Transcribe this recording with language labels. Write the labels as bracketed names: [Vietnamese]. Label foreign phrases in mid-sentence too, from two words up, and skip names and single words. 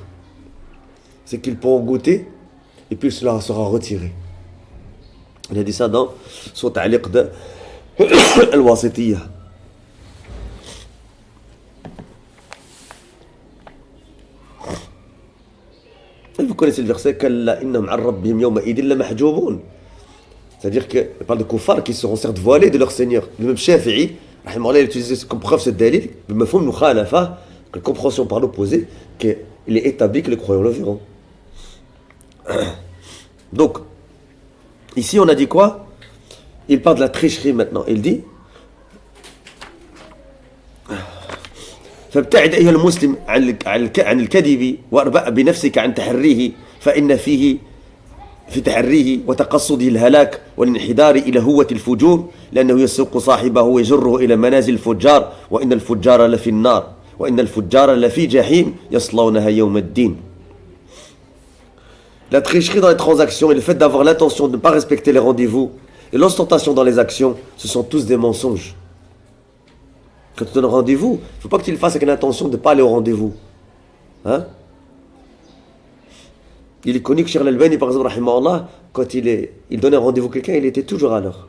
[French] C'est qu'ils pourront goûter, et puis cela sera retiré. Il a dit ça dans son ta'liq de Al-Wasitiyya. Vous connaissez le verset [Arabic] كلا إنهم عن ربهم يومئذ لمحجوبون. [French] C'est-à-dire qu'il parle de kuffars qui seront certes voilés de leur Seigneur. Le même Shafi'i, rahimahullah, il utilise comme preuve cette dalil, le [Arabic] مفهوم مخالفة, [French] que la compréhension par l'opposé, qu'il est établi que les croyants le verront. Donc, ici on a dit quoi? Il parle de la tricherie maintenant. Il dit [Arabic] فابتعد أيها المسلم عن الكذب واربأ بنفسك عن تحريه فإن فيه في تحريه وتقصده الهلاك والانحدار إلى هوة الفجور لأنه يسوق صاحبه ويجره إلى منازل الفجار وإن الفجار لفي النار وإن الفجار لفي جحيم يصلونها يوم الدين. [French] La tricherie dans les transactions et le fait d'avoir l'intention de ne pas respecter les rendez-vous et l'ostentation dans les actions, ce sont tous des mensonges. Quand tu donnes un rendez-vous, il ne faut pas que tu le fasses avec l'intention de ne pas aller au rendez-vous. Hein? Il est connu que Cheikh Al-Albani, par exemple, rahimahullah, quand il donnait un rendez-vous à quelqu'un, il était toujours à l'heure.